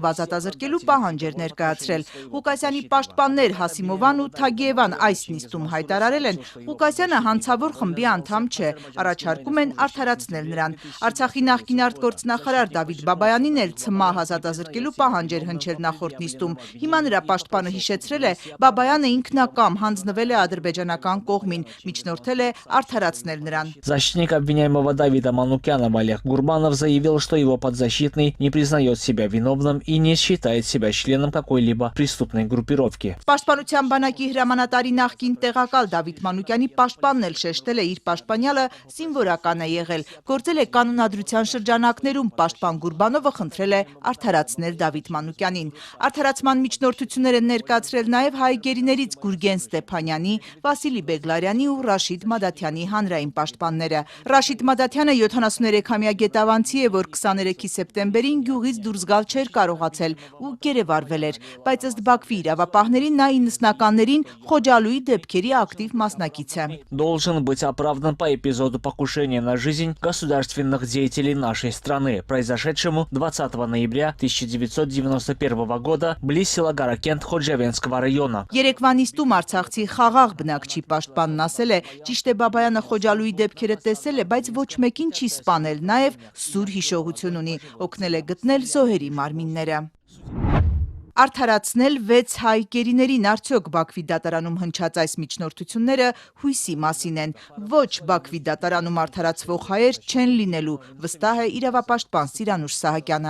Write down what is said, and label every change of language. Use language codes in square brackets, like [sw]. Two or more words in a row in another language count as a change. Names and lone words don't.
[hy] ազատազրկելու պահանջեր ներկայացրել։ Ղուկասյանի պաշտպաններ Հասիմովան ու Թագիևան այս նիստում հայտարարել են, Ղուկասյանը հանցավոր խմբի անդամ չէ, առաջարկում են արդարացնել նրան։ Արցախի նախկին արտգործնախարար Դավիթ Բաբայանին էլ ՑՄԱ ազատազրկելու պահանջեր հնչել նախորդ նիստում։ Հիմա նրա պաշտպանը հիշեցրել է, Բաբայանը ինքնակամ հանձնվել է ադրբեջանական կողմին, միջնորդել է արդարացնել նրան։ [ru] Защитник обвиняемого Давида Манукянова Олег Гурбанов заявил, что его подзащитный не признает себя виновным и не считает себя членом какой-либо преступной группировки. [hy] Պաշտպանության բանակի հրամանատարի նախկին տեղակալ Դավիթ Մանուկյանի պաշտպանն էլ շեշտել է իր պաշտպանյալը զինվորական է եղել։ Գործել է կանոնադրության շրջանակներում, պաշտպան Գուրբանովը խնդրել է արդարացնել Դավիթ Մանուկյանին։ Արդարացման միջնորդություններ են ներկայացրել նաև հայ գերիներից Գուրգեն Ստեփանյանի, Վասիլի Բեգլարյանի ու Ռաշիդ Մադաթյանի հանրային պաշտպանները։ Ռաշիդ Մադաթյանը 73-ամյա գետավանցի է, որ 23 սեպտեմբերին գյուղից դուրս գալ չէր կարողացել ու գերեվարվել էր, բայց ըստ Բաքվի իրավապահների նա 90-ականներին Խոջալույի դեպքերի ակտիվ մասնակից է։ [ru] Должен быть оправдан по эпизоду покушения на жизнь государственных деятелей нашей страны, произошедшему 20 ноября 1991 года близ села Гаракент Խոջավենского района. [hy] Երեկվա նիստում Արցախցի խաղաղ բնակչի պաշտպանն ասել է, ճիշտ է Բաբայանը Խոջալույի դեպքերը տեսել է, բայց ոչ մեկին չի սպանել, նաև սուր հիշողություն ունի, օգնել է գտնել զոհերի մարմինները։ Արդարացնել 6 հայ գերիներին արդյոք Բաքվի դատարանում հնչած այս միջնորդությունները հույսի մասին են։ Ոչ Բաքվի դատարանում արդարացվող հայեր չեն լինելու, վստահ է իրավապաշտպան Սիրանուշ Սահակյանը։